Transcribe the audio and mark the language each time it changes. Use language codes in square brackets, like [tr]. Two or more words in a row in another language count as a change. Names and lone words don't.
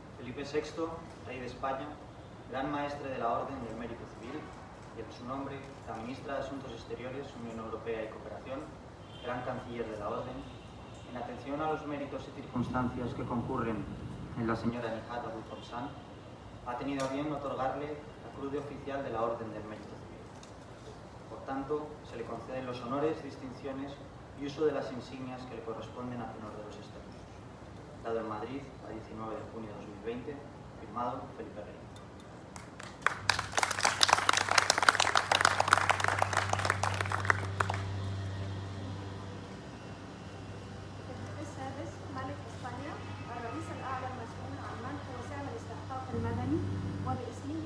[es] Felipe VI, rey de España, gran maestre de la Orden del Mérito Civil, y en su nombre, la ministra de Asuntos Exteriores, Unión Europea y Cooperación, gran canciller de la Orden, en atención a los méritos y circunstancias que concurren en la señora Nihat Abul Fomsan, ha tenido a bien otorgarle la Cruz de Oficial de la Orden del Mérito Civil. Por tanto, se le conceden los honores, distinciones y uso de las insignias que le corresponden a tenor de los estatutos. Dado en Madrid, a 19 de junio de 2020, firmado Felipe Rey. [ar] السادس ملك اسبانيا الرئيس الاعلى المسؤول عن منح وسام الاستحقاق المدني وباسمه